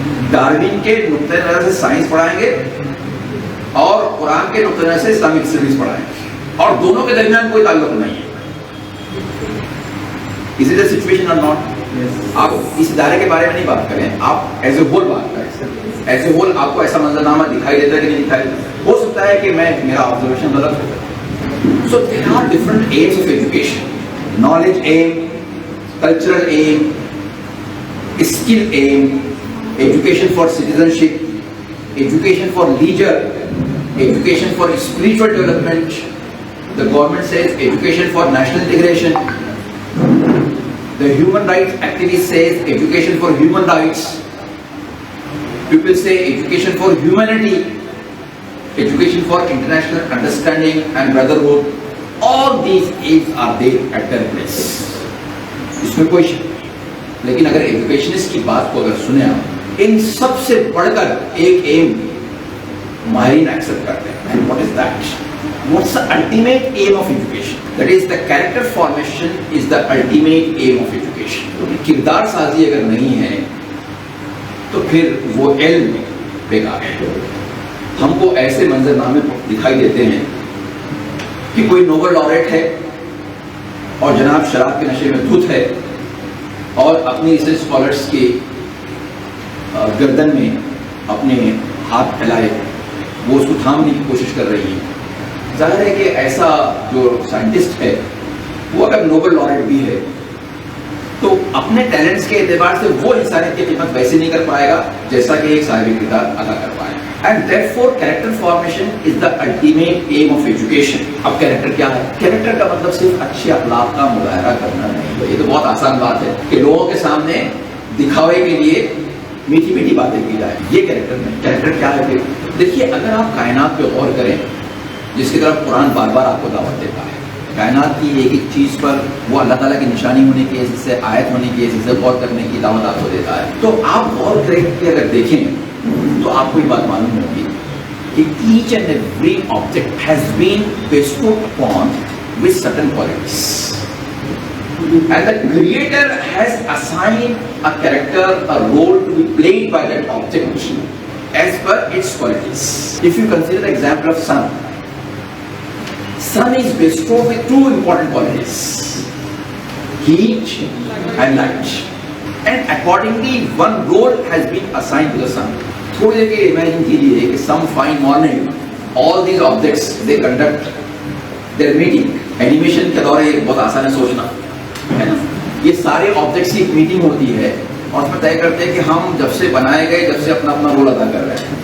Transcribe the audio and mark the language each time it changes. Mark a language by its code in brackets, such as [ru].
[ur] Darwin کے نقطۂ نظر سے سائنس پڑھائیں گے اور قرآن کے نقطۂ نظر سے اسلامک اسٹڈیز پڑھائیں گے, اور دونوں کے درمیان کوئی تعلق نہیں ہے. [en] Is it a situation or not? [ur] آپ اس ادارے کے بارے میں نہیں بات کریں, آپ [en] as a whole [ur] بات کریں. [en] as a whole [ur] آپ کو ایسا منظرنامہ دکھائی دیتا ہے کہ نہیں دکھائی دیتا, ہو سکتا ہے کہ میرا آبزرویشن غلط ہو. [en] So there are different aims of education. Knowledge aim, cultural aim, skill aim, education for citizenship, education for leisure, education for spiritual development. The government says education for national integration. The human rights activist says education for human rights. People say education for humanity, education for international understanding and brotherhood. All these aims are there at their place. [ur] اس میں کوئی شک نہیں. لیکن اگر educationist کی بات کو اگر سنیں آپ, ان سب سے بڑھ کر ایک ایم ماہرین ایکسپٹ کرتے ہیں. [en] And what is that? What's the ultimate aim of education? That is, the character formation is the ultimate aim of education. [ur] کردار سازی اگر نہیں ہے تو پھر وہ علم بیکار ہے. ہم کو ایسے منظرنامے دکھائی دیتے ہیں کہ کوئی نوبل لوریٹ ہے اور جناب شراب کے نشے میں دھت ہے اور اپنی ریسرچ اسکالرس کے گردن میں اپنے ہاتھ پھیلائے, وہ اس کو تھامنے کی کوشش کر رہی ہے. ظاہر ہے کہ ایسا جو سائنٹسٹ ہے وہ اگر نوبل لوریٹ بھی ہے تو اپنے ٹیلنٹس کے اعتبار سے وہ انسانیت کی خدمت ویسے نہیں کر پائے گا جیسا کہ ایک صاحب کردار ادا کر پائے. [en] And therefore character formation is the ultimate aim of education. [ur] اب کیریکٹر کیا ہے؟ کیریکٹر کا مطلب صرف اچھے اخلاق کا مظاہرہ کرنا نہیں ہے. یہ تو بہت آسان بات ہے کہ لوگوں کے سامنے دکھاوے کے لیے میٹھی میٹھی باتیں کی جائیں, یہ کیریکٹر نہیں. کیریکٹر کیا ہے پھر؟ دیکھیے, اگر آپ کائنات پہ غور کریں جس کی طرف قرآن بار بار آپ کو دعوت دیتا ہے, کائنات کی ایک ایک چیز پر وہ اللہ تعالیٰ کی نشانی ہونے کی حیثیت سے, آیت ہونے کی حیثیت سے غور کرنے کی دعوت آپ کو دیتا ہے. تو آپ غور کریں کہ اگر دیکھیں تو آپ کو یہ بات معلوم ہوگی کہ [en] each and every object has been bestowed upon with certain qualities. And the creator has assigned a character, a role to be played by that object as per its qualities. If you consider the example of sun, sun is bestowed with two important qualities, heat and light. And accordingly, one role has been assigned to the sun. [ur] تھوڑی دیر کے imagine کیجیے کہ [en] Some fine morning all these objects they conduct their meeting. [ur] Animation کے دور ہے, بہت آسان ہے سوچنا, ہے نا. یہ سارے آبجیکٹس کی ایک میٹنگ ہوتی ہے اور اس میں طے کرتے ہیں کہ ہم جب سے بنائے گئے جب سے اپنا اپنا رول ادا کر رہے ہیں.